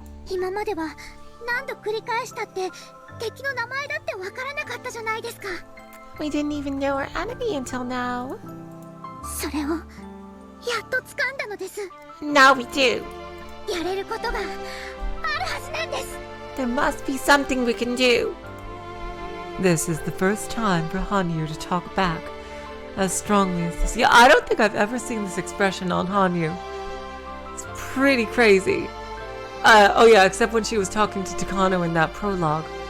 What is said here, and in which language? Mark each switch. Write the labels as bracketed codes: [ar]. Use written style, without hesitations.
[ja] 今までは何度繰り返したって敵の名前だってわからなかったじゃないですか。 [en] We didn't even know our enemy until now. [ja] それをやっと掴んだのです。 [en] Now we do. [ja] やれることがあるはずなんです。 [en] There must be something we can do. This is the first time for Hanyu to talk back as strongly as this. Yeah, I don't think I've ever seen this expression on Hanyu. It's pretty crazy. Oh yeah, except when she was talking to Takano in that prologue.